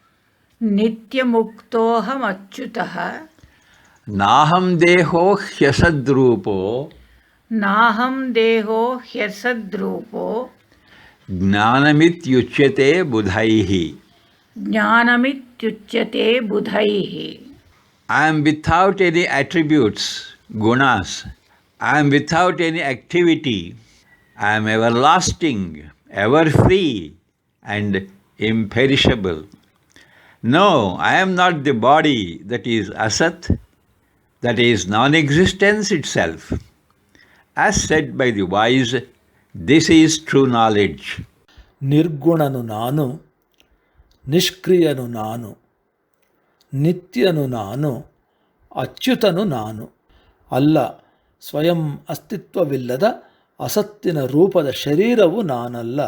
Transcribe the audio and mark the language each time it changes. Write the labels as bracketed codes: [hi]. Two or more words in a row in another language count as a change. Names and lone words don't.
[sa] ನಿತ್ಯಮುಕ್ತೋಹಮಚ್ಯುತಃ ನಾಹಂ ದೇಹೋ ಹ್ಯಸದ್ರೂಪೋ ನಾಹಂ ದೇಹೋ ಹ್ಯಸದ್ರೂಪೋ ಜ್ಞಾನಮಿತ್ಯುಚ್ಯತೆ ಬುಧೈಃ. ಜ್ಞಾನಮಿತ್ಯುಚ್ಯತೆ ಬುಧೈಃ. [en] I am without any attributes, gunas. I am without any activity. I am everlasting, ever free, and imperishable. No, I am not the body that is asat, that is non-existence itself. As said by the wise, this is true knowledge. [kn] ನಿರ್ಗುಣನು ನಾನು, ನಿಷ್ಕ್ರಿಯನು ನಾನು, ನಿತ್ಯನು ನಾನು, ಅಚ್ಯುತನು ನಾನು. ಅಲ್ಲ, ಸ್ವಯಂ ಅಸ್ತಿತ್ವವಿಲ್ಲದ ಅಸತ್ತಿನ ರೂಪದ ಶರೀರವು ನಾನಲ್ಲ.